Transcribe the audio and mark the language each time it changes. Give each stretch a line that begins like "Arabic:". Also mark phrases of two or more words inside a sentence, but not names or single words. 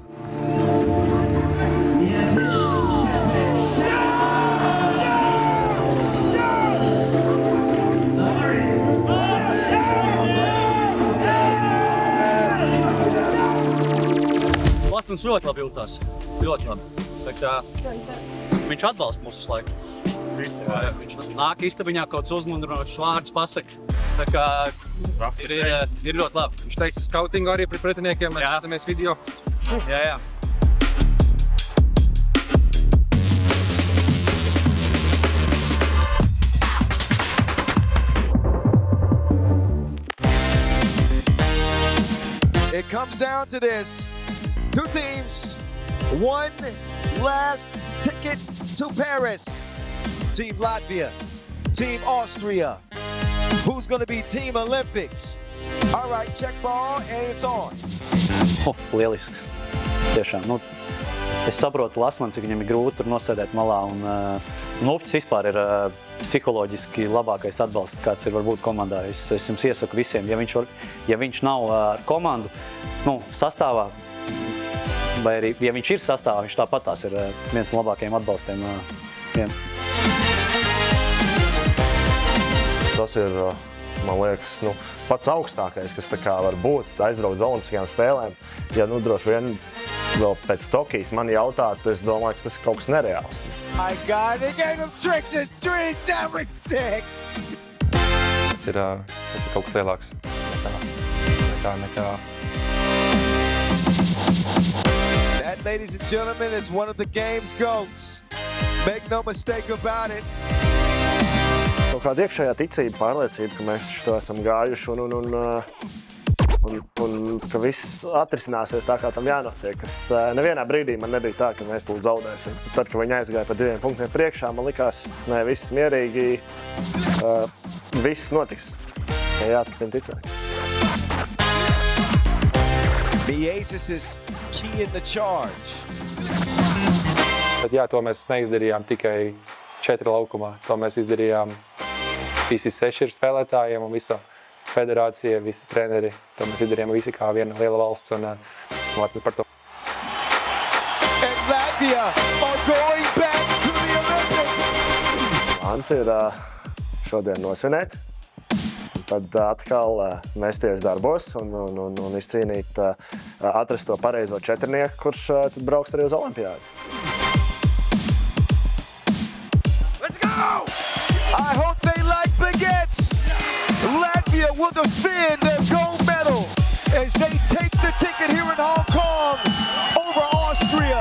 Latvian: Lasmans ļoti labi jūtās. Ļoti labi. Viņš atbalsta mūsu visu laiku. Viņš nāk istabiņā kaut kāds uzmundrinošs vārdus pasaka. Tā kā ir ļoti labi. Viņš teica skautingu arī pret pretiniekiem, mēs skatāmies video. Jā.
English: It comes down to this. 2 teams, 1 last ticket to Paris. Team Latvia, Team Austria. Who's going to be Team Olympics? All right, check ball, and it's on.
Latvian: Lielisks. Tiešām. Es saprotu Lasmanu, cik viņam ir grūti tur nosēdēt malā. Nuftis vispār ir psiholoģiski labākais atbalsts, kāds ir varbūt komandā. Es jums iesaku visiem, ja viņš nav ar komandu sastāvā, vai arī, ja viņš ir sastāvā, viņš tāpatās ir viens no labākajiem atbalstiem. Tas ir, man liekas, pats augstākais, kas tā kā var būt, aizbraukt uz olimpiskajām spēlēm. Ja droši vien vēl pēc Tokijas mani jautātu, es domāju, ka tas ir kaut kas nereāls.
English: My God, they gave him tricks and trees, everything!
Latvian: Tas ir kaut kas lielāks nekā.
English: That, ladies and gentlemen, is one of the game's goats. Make no mistake about it.
Latvian: Kaut kāda iekšējā ticība, pārliecība, ka mēs to esam gājuši un ka viss atrisināsies tā, kā tam jānotiek. Nevienā brīdī man nebija tā, ka mēs tūlīt zaudēsim. Tad, kad viņi aizgāja pa 2 punktiem priekšā, man likās, viss mierīgi, viss notiks. Jāturpina ticēt.
English: Miezis is key in the charge.
Latvian: Bet to mēs neizdarījām tikai 4 laukumā. To mēs izdarījām visi 6 spēlētājiem un visa federācija, visi treneri. To mēs izdarījām visi kā viena liela valsts un esmu lepni par to.
English: And Latvia are going back to the Olympics!
Latvian: Plāns ir šodien nosvinēt tad atkal mesties darbos un izcīnīt, atrast to pareizo četrnieku, kurš tad brauks arī uz olimpiādu.
English: Let's go! I hope they like baguettes. Latvia will defend their gold medal as they take the ticket here in Hong Kong over Austria.